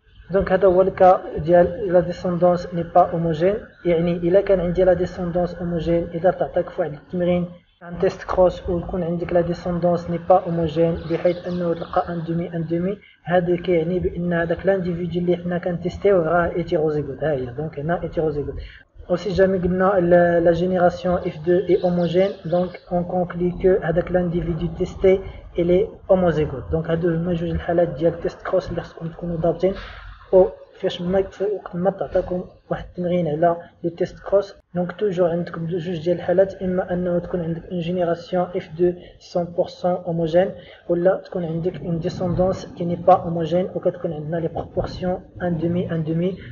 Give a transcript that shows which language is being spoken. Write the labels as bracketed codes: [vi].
[ar] دونك هذا هو الكا ديال لا ديسوندونس ني با هوموجين يعني الا كان عندي لا ديسوندونس هوموجين اذا تعطاك في واحد التمرين عن تيست كروس ويكون عندك لا ديسوندونس ني با هوموجين بحيث انه تلقى ان دومي هذا كيعني بان هذاك لانديفيدو اللي حنا كنتيستيو راه هيتيروزيغوت. ها هي دونك هنا هيتيروزيغوت. [fr] aussi jamais قلنا la génération F2 est homogène donc on conclut que هذاك l'individu testé il est homozygote. donc هادو هما جوج الحالات ديال تيست كروس اللي خصكم تكونوا ضابطين. [ar] وقت ما تعطيكم واحد التمرين على لي تيست كروس. دونك توجور عندكم جوج ديال الحالات، اما انه تكون عندك اون جينيراسيون اف دو 100% هوموجين، ولا تكون عندك اون ديسوندونس كي ني با هوموجين، وكتكون عندنا لي بروبورسيون ان دومي.